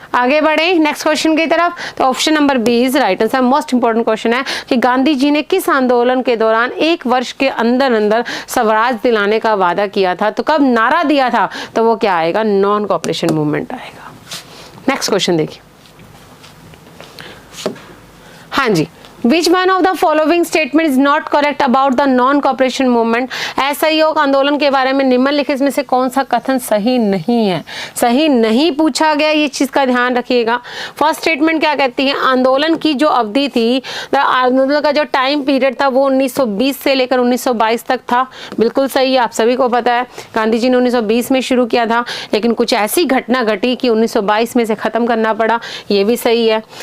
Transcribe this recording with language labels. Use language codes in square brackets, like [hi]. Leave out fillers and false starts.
[hi] आगे बढ़े next question की तरफ। तो option number B is right answer. Most important question है कि गांधी जी ने किस आंदोलन के दौरान 1 वर्ष के अंदर अंदर स्वराज दिलाने का वादा किया था? तो कब नारा दिया था? तो वो क्या आएगा? नॉन कॉपरेशन मूवमेंट आएगा। नेक्स्ट क्वेश्चन देखिए। हाँ जी, [en] Which one of the following statement is not correct about the non-cooperation movement? [hi] असहयोग आंदोलन के बारे में निम्नलिखित में से कौन सा कथन सही नहीं है? सही नहीं पूछा गया, ये चीज का ध्यान रखिएगा। फर्स्ट स्टेटमेंट क्या कहती है? आंदोलन की जो अवधि थी, आंदोलन का जो टाइम पीरियड था वो 1920 से लेकर 1922 तक था। बिल्कुल सही है, आप सभी को पता है गांधी जी ने 1920 में शुरू किया था, लेकिन कुछ ऐसी घटना घटी कि 1922 में से खत्म करना पड़ा, ये भी सही है।